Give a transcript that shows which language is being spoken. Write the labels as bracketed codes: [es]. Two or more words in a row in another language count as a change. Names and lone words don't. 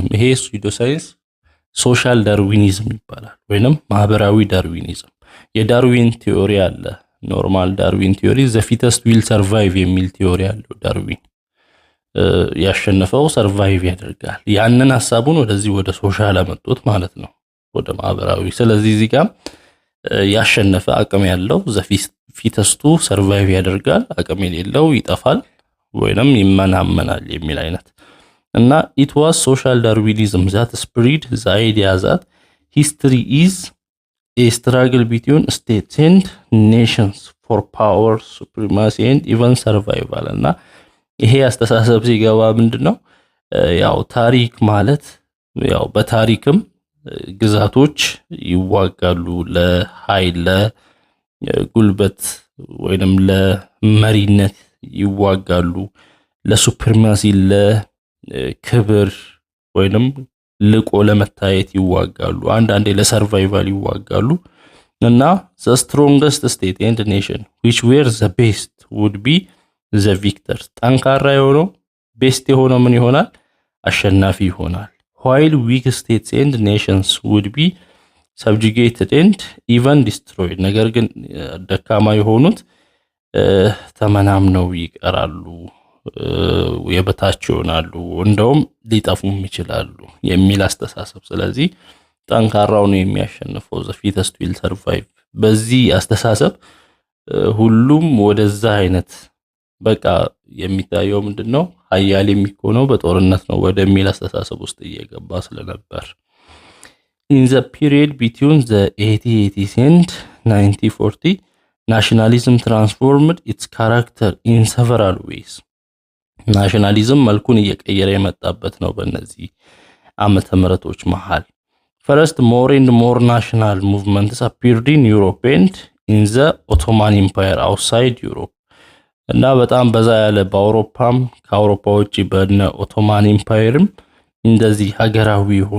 [am] ይሄ [en] pseudoscience social darwinism [am] ይባላል ወይንም ማህበራዊ ዳርዊኒዝም። የዳርዊን ቲዮሪ አለ። [en] normal Darwin theory the fittest will survive [am] የሚል ቲዮሪ አለው ዳርዊን። ያሸነፈው ሰርቫይቭ ያደርጋል። ያንን ሐሳቡን ወደዚህ ወደ ሶሻል አመጡት ማለት ነው፣ ወደ ማህበራዊ። ስለዚህ እዚህ ጋር ያሸነፈ አቅም ያለው ፊተስቱ ሰርቫይቭ ያደርጋል፣ አቅም የሌለው ይጠፋል ወይንም ይመናመናል የሚል አይነት እና [en] it was social darwinism that spread the idea that history is a struggle between states and nations for power, supremacy and even survival [am] እና ይሄ አስተሳሰብ ሲገባ ምንድነው ያው ታሪክ ማለት ያው በታሪክም ግዛቶች ይዋጋሉ ለኃይል ለጉልበት ወይንም ለመሪነት ይዋጋሉ ለሱፕሪማሲ ለክብር ወይንም ልቆ ለመታየት ይዋጋሉ አንዳንዴ ለሰርቫይቫል ይዋጋሉ እና [en] the strongest state and nation which were the best would be the victors [am] ጠንካራ የሆነው ቤስት የሆነው ምን ይሆናል አሸናፊ ይሆናል [en] while weak states and nations would be subjugated and even destroyed [am] ነገር ግን ደካማ የሆኑት ተመናምነው ይቀራሉ የበታች ይሆናሉ እንደውም ሊጠፉም ይችላሉ የሚል አስተሳሰብ ስለዚህ ጠንካራው ነው የሚያሸንፈው [en] the fittest will survive [am] በዚህ አስተሳሰብ ሁሉም ወደዛ አይነት በቃ የሚታየው ምንድነው ኃያል የሚሆነው በጦርነት ነው ወደሚል አስተሳሰብ ውስጥ እየገባ ስለነበር [en] in the period between the 1880s and 1940 nationalism transformed its character in several ways [am] ናሽናሊዝም መልኩን እየቀየረ የመጣበት ነው በእነዚህ ዓመተ ምህረቶች መሃል [en] first more and more national movements appeared in Europe and in the Ottoman Empire outside Europe [am] እና በጣም በዛ ያለ በአውሮፓም ከአውሮፓ ውጪ በነ ኦቶማን ኢምፓየርም እንደዚህ ሀገራዊ የሆኑ